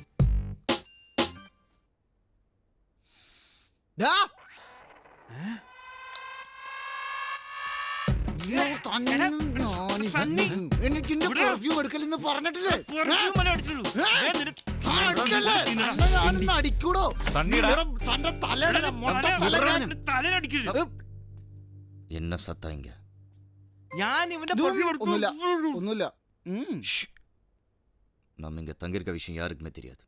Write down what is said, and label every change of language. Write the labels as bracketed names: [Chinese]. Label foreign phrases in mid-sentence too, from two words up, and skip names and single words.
[Malayalam] എനിക്ക് പെർഫ്യൂം എടുക്കലെന്ന് പറഞ്ഞിട്ടില്ലേ? അടിക്കൂടോ തന്റെ തലയുടെ [Tamil] என்ன சத்தம் இங்க? [Malayalam] ഞാൻ ഇവന്റെ ഒന്നുമില്ല ഒന്നുമില്ല. [Tamil] நம்ம இங்க தங்கியிருக்க விஷயம் யாருக்குமே தெரியாது.